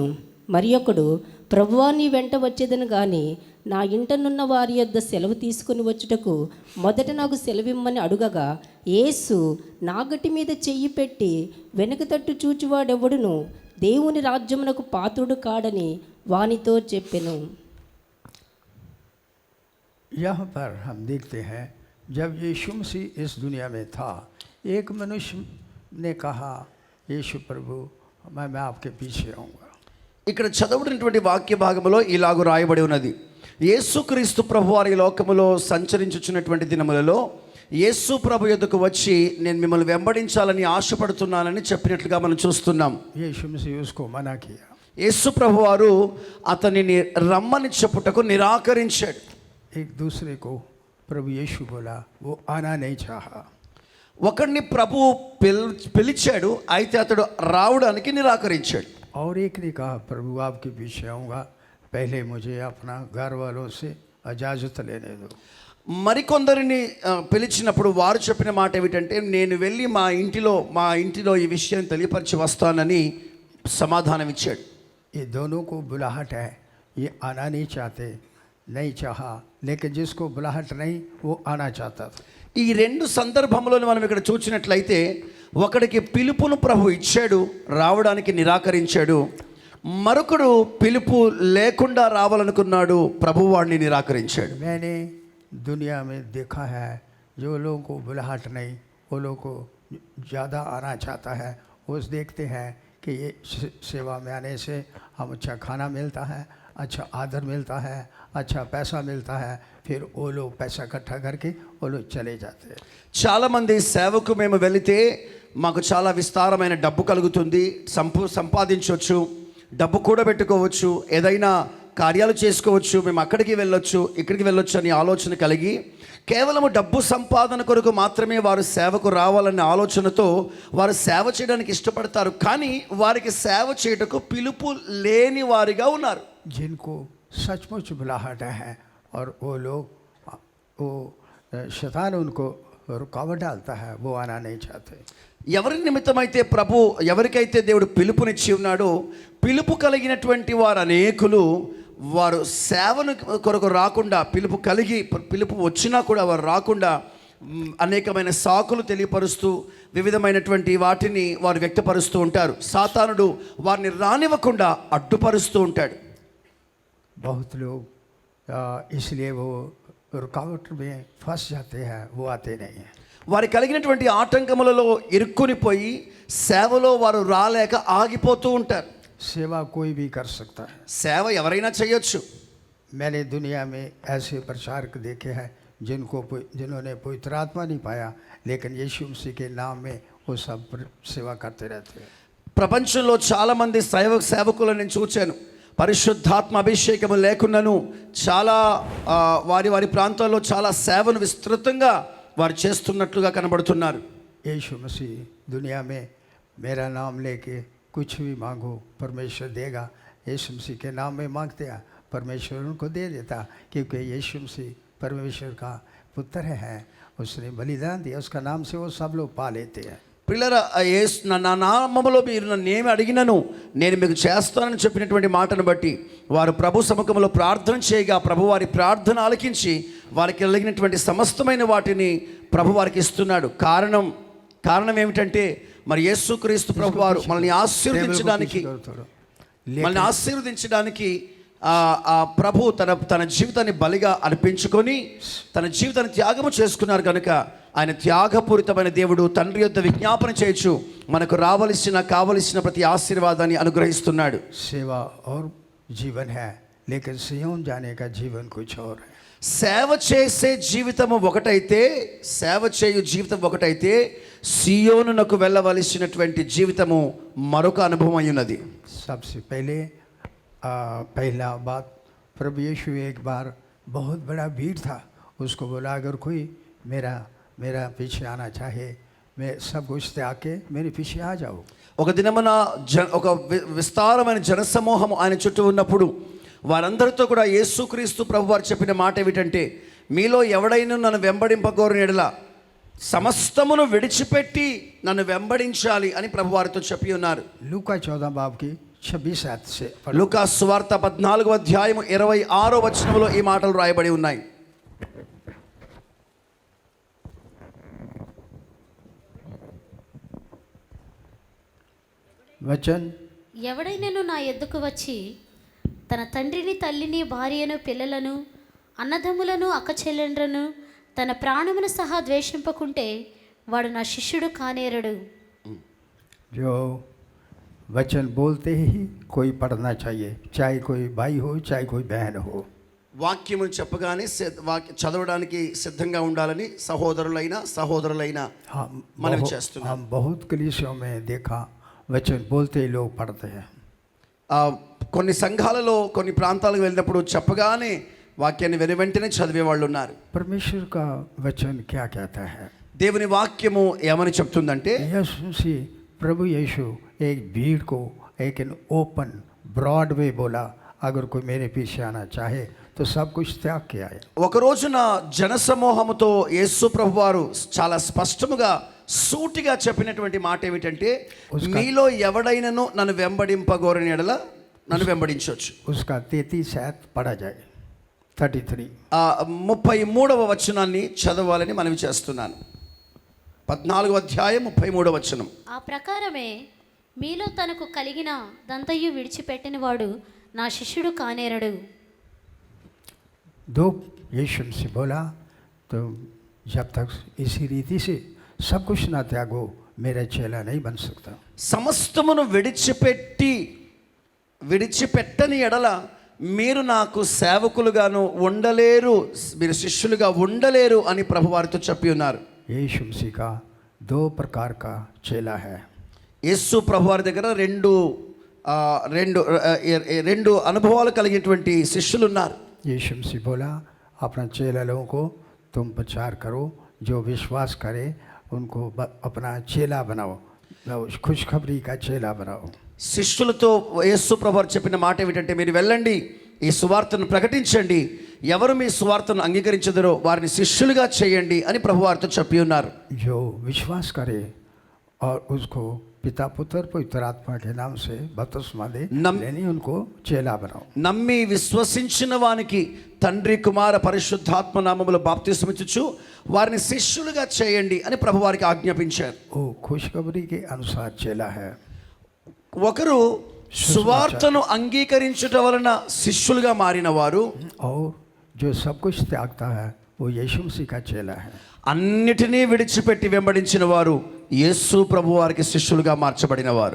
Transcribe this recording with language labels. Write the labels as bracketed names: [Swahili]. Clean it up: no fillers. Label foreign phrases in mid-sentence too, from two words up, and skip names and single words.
[Telugu] మరి ఒకడు, ప్రభువా, నీ వెంట వచ్చేదను గాని నా ఇంటనున్న వారి యొద్ద సెలవు తీసుకుని వచ్చుటకు మొదట నాకు సెలవిమ్మని అడుగగా, యేసు నాగటి మీద చెయ్యి పెట్టి వెనుక తట్టు చూచువాడెవడును దేవుని రాజ్యమునకు పాత్రుడు కాడని వానితో చెప్పెను. [Hindi] यहाँ पर हम देखते हैं, जब यीशु मसीह इस दुनिया में था, एक मनुष्य ने कहा, यीशु प्रभु, मैं आपके पीछे आऊँगा। [Telugu] ఇక్కడ చదవబడినటువంటి వాక్య భాగములో ఇలాగూ రాయబడి ఉన్నది. యేసుక్రీస్తు ప్రభు వారి లోకములో సంచరించుచున్నటువంటి దినములలో యేసు ప్రభు యొద్దకు వచ్చి, నేను మిమ్మల్ని వెంబడించాలని ఆశపడుతున్నానని చెప్పినట్లుగా మనం చూస్తున్నాం. [Hindi] यीशु मसीह उसको मना किया। [Telugu] యేసు ప్రభు వారు అతనిని రమ్మని చెప్పుటకు నిరాకరించాడు. [Hindi] एक दूसरे को प्रभु यीशु बोला, वो आना नहीं चाहा। [Telugu] ఒకడిని ప్రభు పిలిచాడు, అయితే అతడు రావడానికి నిరాకరించాడు. [Hindi] और एक ने कहा, प्रभु आपके पीछे आऊँगा, पहले मुझे अपना घर वालों से इजाज़त लेने दो। [Telugu] మరికొందరిని పిలిచినప్పుడు వారు చెప్పిన మాట ఏమిటంటే, నేను వెళ్ళి మా ఇంటిలో ఈ విషయం తెలియపరిచి వస్తానని సమాధానం ఇచ్చాడు. [Hindi] ये दोनों को बुलाहट है, ये आना नहीं चाहते, नहीं चाहा, लेकिन जिसको बुलाहट नहीं वो आना चाहता था। [Telugu] ఈ రెండు సందర్భంలో మనం ఇక్కడ చూసినట్లయితే, ఒకడికి పిలుపును ప్రభు ఇచ్చాడు, రావడానికి నిరాకరించాడు. మరొకడు పిలుపు లేకుండా రావాలనుకున్నాడు, ప్రభు వాడిని నిరాకరించాడు. [Hindi] मैंने दुनिया में देखा है, जो लोगों को बुलाहट नहीं, वो लोगों को ज़्यादा आना चाहता है। वो देखते हैं कि ये सेवा में आने से हम अच्छा खाना मिलता है, अच्छा आदर मिलता है, अच्छा पैसा मिलता है, फिर वो लोग पैसा इकट्ठा करके वो लोग चले जाते हैं। [Telugu] చాలామంది సేవకు మేము వెళితే మాకు చాలా విస్తారమైన డబ్బు కలుగుతుంది, సంపాదించవచ్చు, డబ్బు కూడబెట్టుకోవచ్చు, ఏదైనా కార్యాలు చేసుకోవచ్చు, మేము అక్కడికి వెళ్ళొచ్చు, ఇక్కడికి వెళ్ళొచ్చు అని ఆలోచన కలిగి కేవలము డబ్బు సంపాదన కొరకు మాత్రమే వారు సేవకు రావాలనే ఆలోచనతో వారు సేవ చేయడానికి ఇష్టపడతారు. కానీ వారికి సేవ చేయటకు పిలుపు లేని వారిగా ఉన్నారు. [Hindi] जिनको सचमुच बुलाहट है और वो लोग, वो शैतान उनको रुकावट डालता है, वो आना नहीं चाहते। [Telugu] ఎవరి నిమిత్తమైతే ఎవరికైతే దేవుడు పిలుపునిచ్చి ఉన్నాడో, పిలుపు కలిగినటువంటి వారు అనేకులు వారు సేవను కొరకు రాకుండా, పిలుపు వచ్చినా కూడా వారు రాకుండా అనేకమైన సాకులు తెలియపరుస్తూ వివిధమైనటువంటి వాటిని వారు వ్యక్తపరుస్తూ ఉంటారు. సాతానుడు వారిని రానివ్వకుండా అడ్డుపరుస్తూ ఉంటాడు. [Hindi] बहुत लोग इसलिए वो रुकावट में फंस जाते हैं, वो आते नहीं हैं। [Telugu] వారి కలిగినటువంటి ఆటంకములలో ఇరుక్కునిపోయి సేవలో వారు రాలేక ఆగిపోతూ ఉంటారు. [Hindi] सेवा कोई भी कर सकता है, [Telugu] సేవ ఎవరైనా చేయొచ్చు. [Hindi] मैंने दुनिया में ऐसे प्रचारक देखे हैं जिन्होंने पवित्र आत्मा नहीं पाया, लेकिन यीशु मसीह के नाम में वो सब सेवा करते रहते हैं। [Telugu] ప్రపంచంలో చాలామంది సేవకులను నేను చూచాను, పరిశుద్ధాత్మ అభిషేకము లేకున్నను చాలా వారి ప్రాంతాల్లో చాలా సేవను విస్తృతంగా వారు చేస్తున్నట్లుగా కనబడుతున్నారు. [Hindi] यीशु मसीह दुनिया में मेरा नाम लेके कुछ भी मांगो परमेश्वर देगा। यीशु मसीह के नाम में मांगते हैं, परमेश्वर उनको दे देता, क्योंकि यीशु मसीह परमेश्वर का पुत्र है, उसने बलिदान दिया, उसका नाम से वो सब लोग पा लेते हैं। [Telugu] పిల్లరా, నా నామములో మీరు నన్ను ఏమి అడిగినను నేను మీకు చేస్తానని చెప్పినటువంటి మాటను బట్టి వారు ప్రభు సముఖంలో ప్రార్థన చేయగా ప్రభు వారి ప్రార్థన ఆలకించి వారికి కలిగినటువంటి సమస్తమైన వాటిని ప్రభు వారికి ఇస్తున్నాడు. కారణం ఏమిటంటే మరి యేసుక్రీస్తు ప్రభువారు మనల్ని ఆశీర్వదించడానికి [Hindi] लेकिन [Telugu] మనల్ని ఆశీర్వదించడానికి ఆ ప్రభు తన జీవితాన్ని బలిగా అర్పించుకొని తన జీవితాన్ని త్యాగము చేసుకున్నారు కనుక ఆయన త్యాగపూరితమైన దేవుడు తండ్రి యొద్ద విజ్ఞాపన చేయొచ్చు మనకు కావలసిన ప్రతి ఆశీర్వాదాన్ని అనుగ్రహిస్తున్నాడు. [Hindi] सेवा और जीवन है, लेकिन सियोन जाने का जीवन कुछ और है. [Telugu] సేవ చేసే జీవితం ఒకటైతే సియోనునకు వెళ్ళవలసినటువంటి జీవితము మరొక అనుభవం అయి ఉన్నది. [Hindi] सबसे पहले पहला बात, प्रभु यीशु एक बार बहुत बड़ा भीड़ था, उसको बोला अगर कोई मेरा पीछे आना चाहे, मैं सब कुछ त्याग के मेरे पीछे आ जाओ. [Telugu] ఒక దినమున ఒక విస్తారమైన జనసమూహం ఆయన చుట్టూ ఉన్నప్పుడు వారందరితో కూడా యేసుక్రీస్తు ప్రభువారు చెప్పిన మాట ఏమిటంటే, మీలో ఎవడైనా నన్ను వెంబడింపగోరిన యెడల సమస్తమును విడిచిపెట్టి నన్ను వెంబడించాలి అని ప్రభువారితో చెప్పి ఉన్నారు. [Hindi] लूका 14 बाब की 26 आयत से [Telugu] లూకా సువార్త 14వ అధ్యాయం 26వ వచనంలో ఈ మాటలు రాయబడి ఉన్నాయి. [Hindi] वचन, [Telugu] ఎవడైనను నా యొద్దకు వచ్చి తన తండ్రిని తల్లిని భార్యను పిల్లలను అన్నదమ్ములను అక్కచెల్లెండ్రను తన ప్రాణమును సహా ద్వేషింపకుంటే వాడు నా శిష్యుడు కానేరడు. [Hindi] जो वचन बोलते ही कोई पढ़ना चाहिए, चाहे कोई भाई हो चाहे कोई बहन हो. [Telugu] వాక్యమును చెప్పగానే చదవడానికి సిద్ధంగా ఉండాలని సహోదరులైన మనవి చేస్తున్నాం. [Hindi] हम बहुत कलीसियों में देखा वचन बोलते ही लोग पढ़ते हैं. [Telugu] కొన్ని సంఘాలలో కొన్ని ప్రాంతాలకు వెళ్ళినప్పుడు చెప్పగానే వాక్యాన్ని వెనువెంటనే చదివే వాళ్ళు ఉన్నారు. [Hindi] परमेश्वर का वचन क्या कहता है? [Telugu] దేవుని వాక్యము ఏమని చెప్తుందంటే, [Hindi] प्रभु यीशु एक भीड़ को एक [English] open broad way [Hindi] बोला, अगर कोई मेरे पीछे आना चाहे तो सब कुछ त्याग के आए. [Telugu] ఒక రోజున జనసమూహముతో యేసు ప్రభువారు చాలా స్పష్టముగా సూటిగా చెప్పినటువంటి మాట ఏమిటంటే, మీలో ఎవడైనను నన్ను వెంబడింపగోరిన యెడల నన్ను వెంబడించవచ్చు. [Hindi] उसका 33 आयत पढ़ा जाए. 33 [Telugu] 33వ వచనాన్ని చదవాలని మనవి చేస్తున్నాను. 14వ అధ్యాయం 33వ వచనం. ఆ ప్రకారమే మీలో తనకు కలిగిన దంతయు విడిచిపెట్టిన వాడు నా శిష్యుడు కానేరడు. [Hindi] दो यीशु से बोला तो जब तक इसी रीति से सब कुछ ना त्यागो, मेरा चेला नहीं बन सकता. [Telugu] సమస్తమును విడిచిపెట్టని ఎడల మీరు నాకు సేవకులుగాను ఉండలేరు, మీరు శిష్యులుగా ఉండలేరు అని ప్రభువారితో చెప్పి ఉన్నారు. [Hindi] यीशु मसीह का 2 प्रकार का चेला है. [Telugu] యేసు ప్రభువారి దగ్గర రెండు అనుభవాలు కలిగినటువంటి శిష్యులు ఉన్నారు. [Hindi] यीशु मसीह बोला अपना चेला लोगों को तुम प्रचार करो, जो विश्वास करे उनको अपना चेला बनाओ, खुशखबरी का चेला बनाओ. [Telugu] శిష్యులతో యేసు ప్రభువారు చెప్పిన మాట ఏమిటంటే, మీరు వెళ్ళండి, ఈ సువార్తను ప్రకటించండి, ఎవరు మీ సువార్తను అంగీకరించదరో వారిని శిష్యులుగా చేయండి అని ప్రభువారితో చెప్పి ఉన్నారు. [Hindi] जो विश्वास करे और उसको पिता पुत्र पवित्र आत्मा के नाम से बपतिस्मा दे, यानी उनको चेला बनाओ. [Telugu] నమ్మి విశ్వసించిన వానికి తండ్రి కుమార పరిశుద్ధాత్మ నామములో బాప్తిస్మమిచ్చుచు వారిని శిష్యులుగా చేయండి అని ప్రభువారికి ఆజ్ఞాపించారు. [Hindi] वो खुशखबरी के अनुसार चेला है. [Telugu] ఒకరు సువార్తను అంగీకరించుట వలన శిష్యులుగా మారిన వారు, [Hindi] और जो सब कुछ त्यागता है वो यीशु मसीह का चेला है. [Telugu] అన్నిటినీ విడిచిపెట్టి వెంబడించిన వారు యేసు ప్రభు వారికి శిష్యులుగా మార్చబడిన వారు.